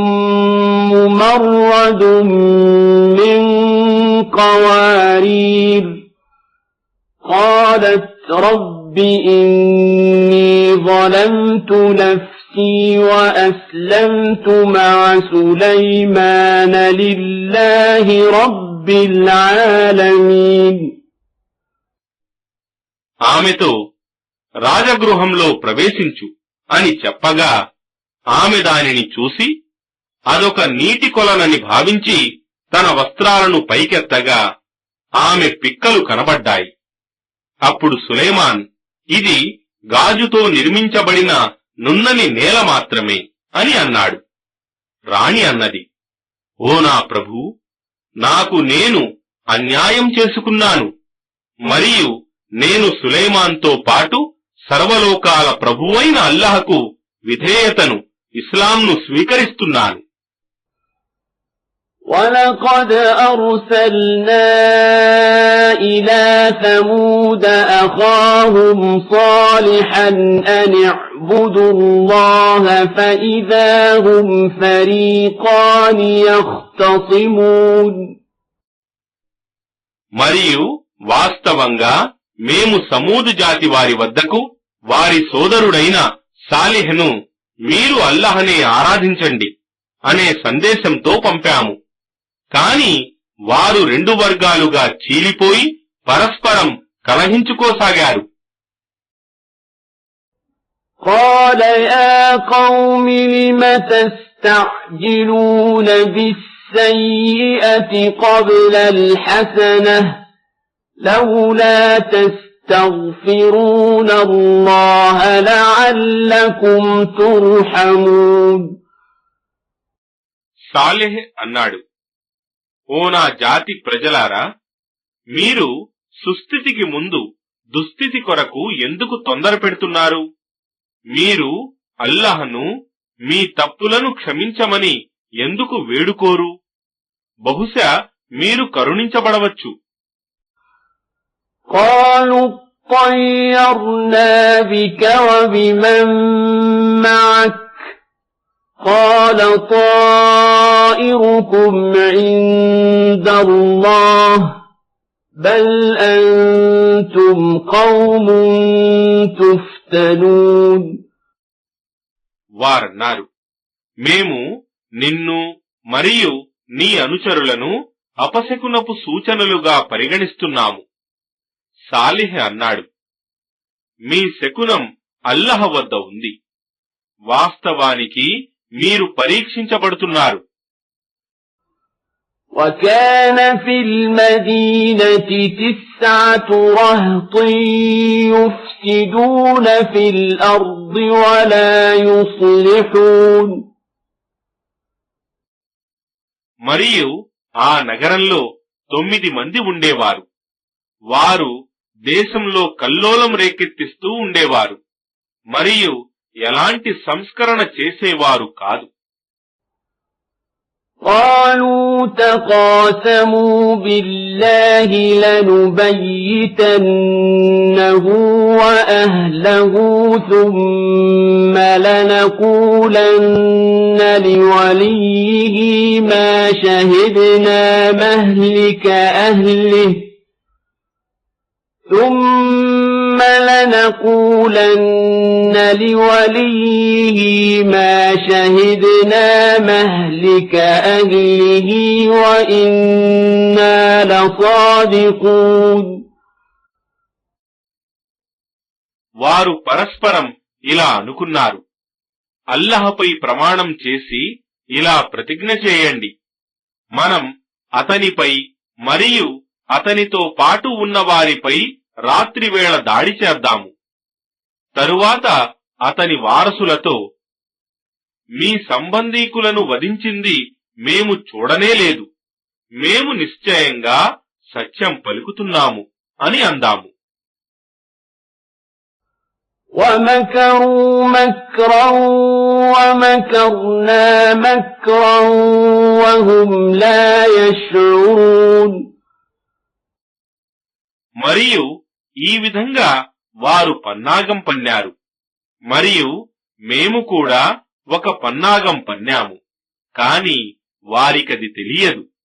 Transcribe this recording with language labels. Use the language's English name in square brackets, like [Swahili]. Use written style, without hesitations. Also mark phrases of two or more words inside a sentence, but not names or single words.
[Arabic] ممرد من قوارير قالت رب إني ظلمت نفسي وأسلمت مع سليمان لله رب العالمين. [Telugu] ఆమెతో రాజగృహంలో ప్రవేశించు అని చెప్పగా ఆమె దానిని చూసి అదొక నీటి కొలనని భావించి తన వస్త్రాలను పైకెత్తగా ఆమె పిక్కలు కనబడ్డాయి. అప్పుడు సులైమాన్, ఇది గాజుతో నిర్మించబడిన నున్నని నేల మాత్రమే అని అన్నాడు. రాణి అన్నది, ఓ నా ప్రభూ, నాకు నేను అన్యాయం చేసుకున్నాను, మరియు నేను సులైమాన్తో పాటు సర్వలోకాల ప్రభువైన అల్లాహకు విధేయతను, ఇస్లాంను స్వీకరిస్తున్నాను. [Arabic] وَلَقَدْ أَرْسَلْنَا إِلَى ثَمُودَ أَخَاهُمْ صَالِحًا أَنِ اعْبُدُوا اللَّهَ فَإِذَا هُمْ فَرِيقَانِ يَخْتَصِمُونَ. [Telugu] మరియు వాస్తవంగా మేము సమూదు జాతి వారి వద్దకు వారి సోదరుడైన సాలిహ్ను మీరు అల్లాహ్నే ఆరాధించండి అనే సందేశంతో పంపాము. కాని వారు రెండు వర్గాలుగా చీలిపోయి పరస్పరం కలహించుకోసాగారు. [Arabic] قال يا قوم لم تستعجلون بالسيئة قبل الحسنة لولا تستغفرون الله لعلكم ترحمون. [Telugu] సాలెహ్ అన్నాడు, ఓ నా జాతి ప్రజలారా, మీరు సుస్థితికి ముందు దుస్థితి కొరకు ఎందుకు తొందర పెడుతున్నారు? మీరు అల్లాహ్ను మీ తప్పులను క్షమించమని ఎందుకు వేడుకోరు? బహుశా మీరు కరుణించబడవచ్చు. [Arabic] قالوا اطيرنا بك وبمن معك قال طائركم عند الله بل أنتم قوم تفتنون. [Telugu] వారన్నారు, మేము నిన్ను మరియు నీ అనుచరులను అపశకునపు సూచనలుగా పరిగణిస్తున్నాము. సాలిహ్ అన్నాడు, మీ శకునం అల్లాహ్ వద్ద ఉంది. వాస్తవానికి మీరు పరీక్షించబడుతున్నారు. [Arabic] وكان في المدينة 9 رهط يفسدون في الأرض ولا يصلحون. [Telugu] మరియు ఆ నగరంలో 9 మంది ఉండేవారు. వారు దేశంలో కల్లోలం రేకెత్తిస్తూ ఉండేవారు మరియు ఎలాంటి సంస్కరణ చేసేవారు కాదు. [Arabic] قالوا تقاسموا بالله لنبيتنه وأهله ثم لنقولن لوليه ما شهدنا مهلك أهله ثم لنقولن لوليه ما شهدنا مهلك أهله وإنا لصادقون. [Telugu] వారు పరస్పరం ఇలా అనుకున్నారు, అల్లాహపై ప్రమాణం చేసి ఇలా ప్రతిజ్ఞ చేయండి, మనం అతనిపై మరియు అతనితో పాటు ఉన్న వారిపై రాత్రివేళ దాడి చేద్దాము. తరువాత అతని వారసులతో, మీ సంబంధీకులను వధించింది మేము చూడనేలేదు, మేము నిశ్చయంగా సత్యం పలుకుతున్నాము అని అందాము. [Arabic] وَمَكَرُوا مَكْرًا وَمَكَرْنَا مَكْرًا وَهُمْ لَا يَشْعُرُونَ. [Telugu] మరియు ఈ విధంగా వారు పన్నాగం పన్నారు, మరియు మేము కూడా ఒక పన్నాగం పన్నాము, కాని వారికది తెలియదు.